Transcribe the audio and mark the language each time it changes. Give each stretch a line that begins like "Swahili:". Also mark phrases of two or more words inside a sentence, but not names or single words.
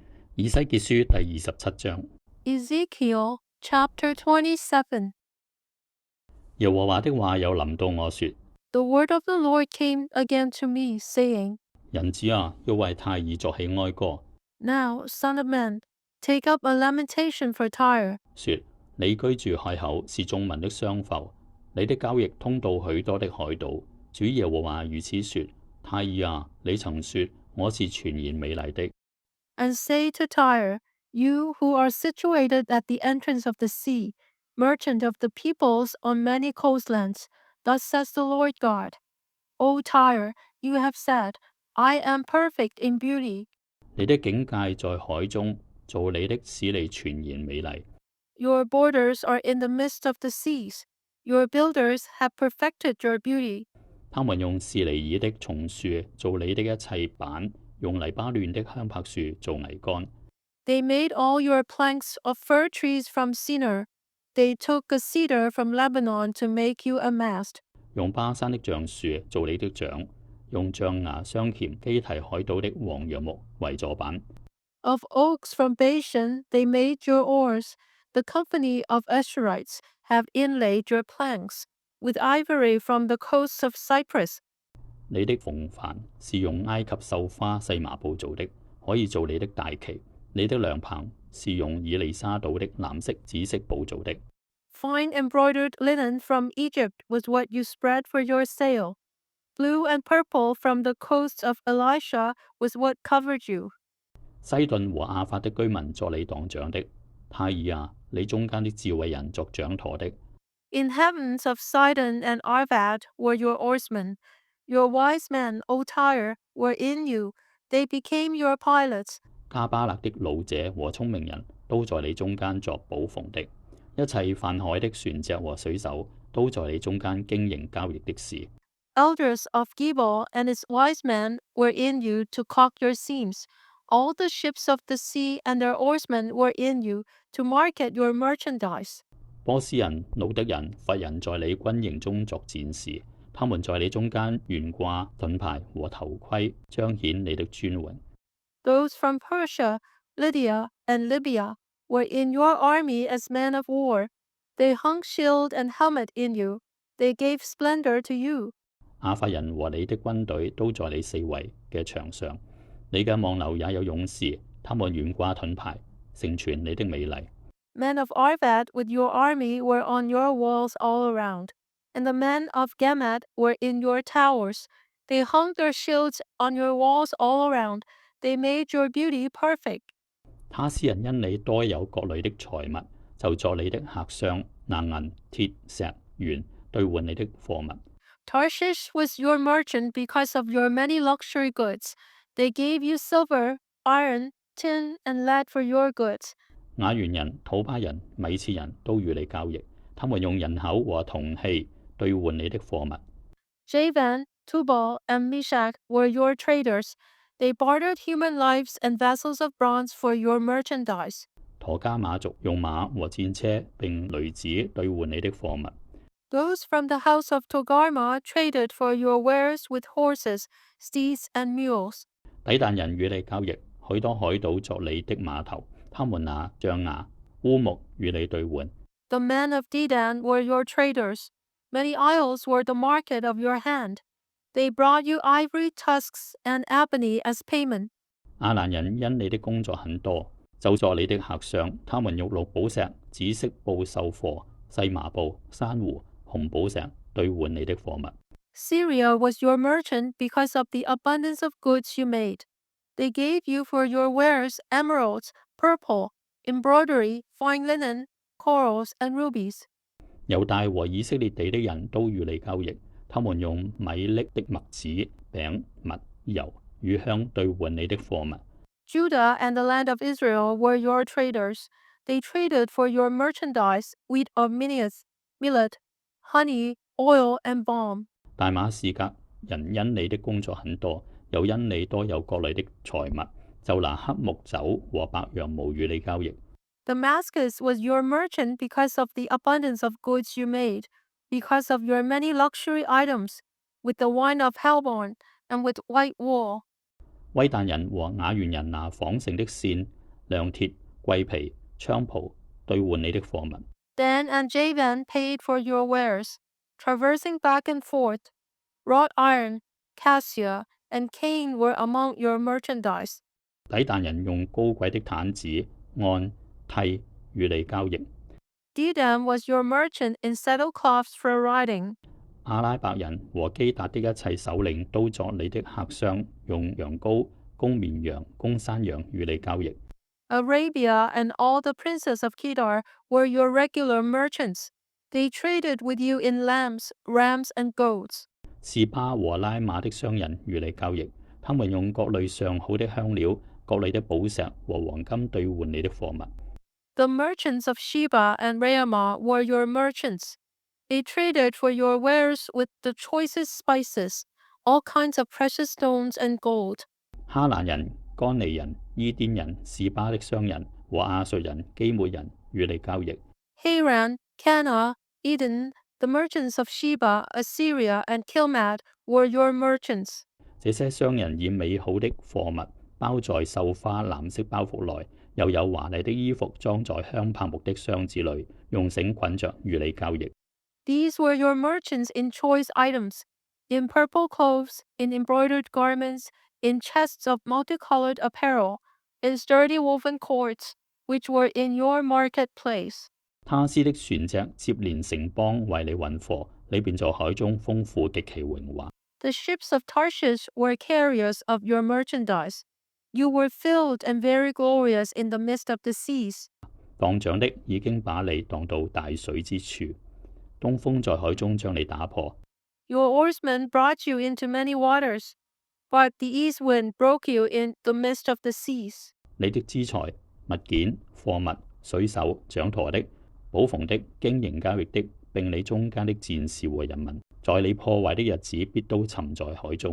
Chinese: 以西結書第27章。
English: Ezekiel chapter 27.
Chinese: 耶和華的話又臨到我說：
English: The word of the Lord came again to me, saying,
Chinese: 人子啊，要為泰爾作起哀歌，
English: Now, son of man, take up a lamentation for Tyre.
Chinese: 說你居住海口，是眾民的商埠，你的交易通到許多的海島。主耶和華如此說：泰爾啊，你曾說我是全然美麗的，
English: And say to Tyre, you who are situated at the entrance of the sea, merchant of the peoples on many coastlands, thus says the Lord God, O Tyre, you have said, I am perfect in beauty.
Chinese: 你的境界在海中，做你的使你全然美麗。
English: Your borders are in the midst of the seas. Your builders have perfected your beauty.
Chinese: 他們用士尼爾的松樹做你的一切板，用黎巴嫩的香柏樹做桅杆。
English: They made all your planks of fir trees from Sinner. They took a cedar from Lebanon to make you a mast.
Chinese: 用巴山的橡樹做你的槳，用象牙鑲嵌基提海島的黃楊木為座板。
English: Of oaks from Bashan they made your oars. The company of Asherites have inlaid your planks. With ivory from the coasts of Cyprus.
Chinese: 你的縫帆是用埃及繡花細麻布做的，可以做你的大旗。你的涼棚是用以利沙島的藍色、紫色布做的。
English: Fine embroidered linen from Egypt was what you spread for your sail. Blue and purple from the coasts of Elisha was what covered you.
Chinese: 西頓和亞法的居民作你黨長的，泰爾啊，你中間的智慧人作掌舵的。
English: Inhabitants of Sidon and Arvad were your oarsmen. Your wise men, O Tyre, were in you. They became your pilots.
Chinese: 加巴勒的老者和聰明人都在你中間作保縫的，一切泛海的船隻和水手都在你中間經營交易的事。
English: Elders of Gebal and its wise men were in you to caulk your seams. All the ships of the sea and their oarsmen were in you to market your merchandise.
Chinese: 波斯人、努德人、弗人在你軍營中作戰士，他們在你中間懸掛盾牌和頭盔，彰顯你的尊榮。
English: Those from Persia, Lydia, and Libya were in your army as men of war. They hung shield and helmet in you. They gave splendor to you.
Chinese: 亞法人和你的軍隊都在你四圍嘅牆上，你嘅望樓也有勇士，他們懸掛盾牌，成全你的美麗。
English: Men of Arvad with your army were on your walls all around, and the men of Gamad were in your towers. They hung their shields on your walls all around. They made your beauty perfect.
Chinese: 他施人因你多有各類的財物，就作你的客商，拿銀、鐵、石、鉛兌換你的貨物。
English: Tarshish was your merchant because of your many luxury goods. They gave you silver, iron, tin, and lead for your goods.
Chinese: 雅原人、土巴人、米設人都與你交易，他們用人口和銅器兌換你的貨物。
English: Javan, Tubal, and Meshach were your traders. They bartered human lives and vessels of bronze for your merchandise.
Chinese: 陀迦馬族用馬和戰車並驢子兌換你的貨物。
English: Those from the house of Togarma traded for your wares with horses, steeds, and mules.
Chinese: 底但人與你交易，許多海島作你的碼頭，他們拿象牙、烏木與你兌換。
English: The men of Dedan were your traders. Many isles were the market of your hand. They brought you ivory tusks and ebony as payment.
Chinese: 亞蘭人因你的工作很多，就作你的客商，他們用綠寶石、紫色布繡貨、細麻布、珊瑚、紅寶石兌換你的貨物。
English: Syria was your merchant because of the abundance of goods you made. They gave you for your wares emeralds, purple, embroidery, fine linen, corals, and rubies.
Chinese: 猶大和以色列地的人都與你交易，他們用米粒的麥子、餅、蜜、油與香兌換你的貨物。
English: Judah and the land of Israel were your traders. They traded for your merchandise wheat of millet, honey, oil, and balm.
Chinese: 大馬士革人因你的工作很多，又因你多有各類的財物，就拿黑木酒和白羊毛與你交易。
English: Damascus was your merchant because of the abundance of goods you made, because of your many luxury items, with the wine of Helbon and with white wool.
Chinese: 威但人和雅原人拿紡繩的線、 亮鐵、桂皮、菖蒲兌換你的貨物。
English: Dan and Javan paid for your wares, traversing back and forth. Wrought iron, cassia, and cane were among your merchandise.
Chinese: 底但人用高貴的毯子、案、梯與你交易。
English: Dedam was your merchant in saddlecloths for riding.
Chinese: 阿拉伯人和基達的一切首領都作你的客商，用羊羔、公綿羊、公山羊與你交易。
English: Arabia and all the princes of Kedar were your regular merchants. They traded with you in lambs, rams, and goats.
Chinese: 示巴和拉馬的商人與你交易，他們用各類上好的香料、各類的寶石和黃金兌換你的貨物。
English: The merchants of Sheba and Raamah were your merchants. They traded for your wares with the choicest spices, all kinds of precious stones and gold.
Chinese: 哈蘭人、干尼人、伊甸人、示巴的商人和亞述人、基抹人與你交易。
English: Haran, Cana, Eden, the merchants of Sheba, Assyria, and Kilmad were your merchants.
Chinese: 這些商人以美好的貨物包在繡花藍色包袱內，又有華麗的衣服裝在香柏木的箱子裏，用繩捆着與你交易。
English: These were your merchants in choice items, in purple clothes, in embroidered garments, in chests of multicolored apparel, in sturdy woven cords, which were in your marketplace.
Chinese: 他施的船隻接連城邦為你運貨，你便在海中豐富極其榮華。
English: The ships of Tarshish were carriers of your merchandise. You were filled and very glorious in the midst of the seas.
Chinese: 蕩槳的已經把你蕩到大水之處，東風在海中將你打破。
English: Your oarsmen brought you into many waters, but the east wind broke you in the midst of the seas.
Chinese: 你的資財、物件、貨物、水手、掌舵的、補縫的、經營交易的，並你中間的戰士和人民，在你破壞的日子必都沉在海中。